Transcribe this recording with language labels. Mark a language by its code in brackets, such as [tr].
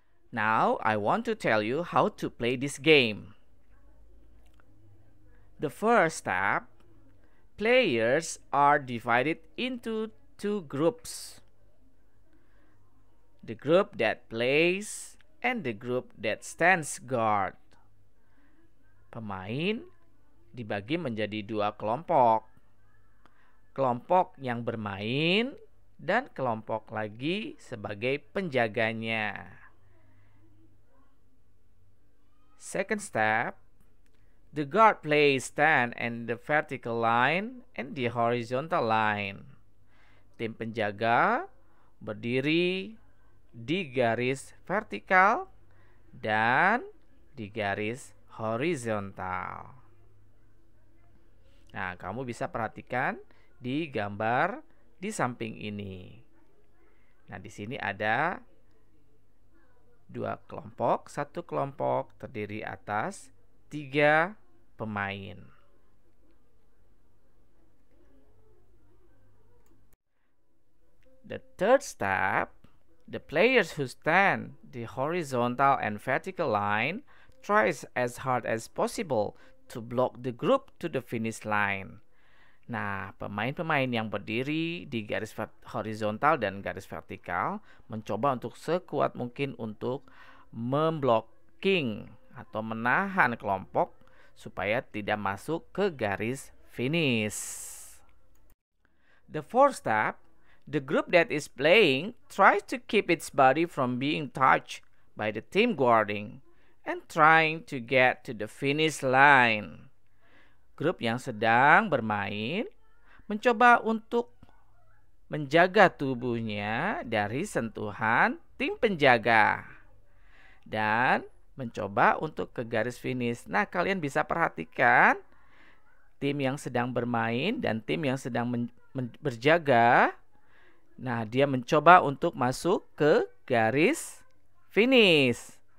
[en] Now I want to tell you how to play this game. The first step, players are divided into 2 groups. The group that plays and the group that stands guard. [id] Pemain dibagi menjadi 2 kelompok. Kelompok yang bermain dan kelompok lagi sebagai penjaganya. [en] Second step, the guard plays stand and the vertical line and the horizontal line. [id] Tim penjaga berdiri di garis vertikal dan di garis horizontal. Nah, kamu bisa perhatikan di gambar di samping ini. Nah, di sini ada 2 kelompok, satu kelompok terdiri atas 3 pemain. [en] The third step, the players who stand the horizontal and vertical line tries as hard as possible to block the group to the finish line. [id] Nah, pemain-pemain yang berdiri di garis horizontal dan garis vertikal mencoba untuk sekuat mungkin untuk memblocking atau menahan kelompok supaya tidak masuk ke garis finish. [en] The fourth step, the group that is playing tries to keep its body from being touched by the team guarding and trying to get to the finish line. [id] Grup yang sedang bermain mencoba untuk menjaga tubuhnya dari sentuhan tim penjaga dan mencoba untuk ke garis finish. Nah, kalian bisa perhatikan tim yang sedang bermain dan tim yang sedang berjaga. Nah, dia mencoba untuk masuk ke garis finish.